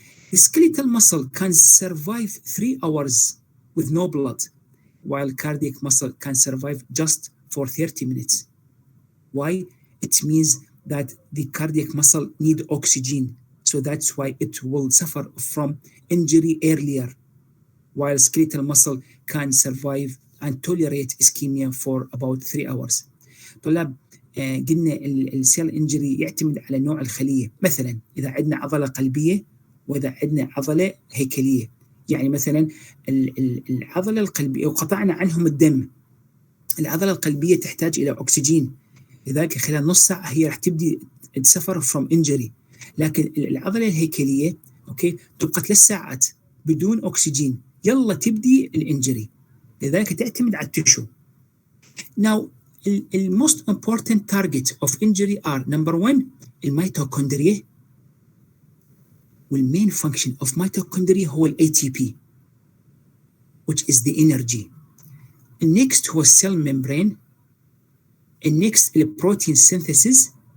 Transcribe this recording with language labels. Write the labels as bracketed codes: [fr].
[en] The skeletal muscle can survive 3 hours with no blood, while cardiac muscle can survive just for 30 minutes. Why? It means that the cardiac muscle need oxygen, so that's why it will suffer from injury earlier, while skeletal muscle can survive and tolerate ischemia for about 3 hours. [ar] طلاب قلنا السيل انجري يعتمد على نوع الخلية. مثلا إذا عندنا عضلة قلبية وإذا عندنا عضلة هيكلية، يعني مثلا العضلة القلبية وقطعنا عنهم الدم، العضلة القلبية تحتاج إلى أكسجين، لذلك خلال نص ساعة هي راح تبدي تسفر [en] from injury. [ar] لكن العضلة الهيكلية أوكي تبقى 3 ساعات بدون أكسجين، يلا تبدي الانجري، لذلك تعتمد على التشو. [en] Now the most important target of injury are number 1 الميتوكوندريا، والmain function of mitochondria هو ATP which is the energy. Next هو cell membrane. Next protein synthesis.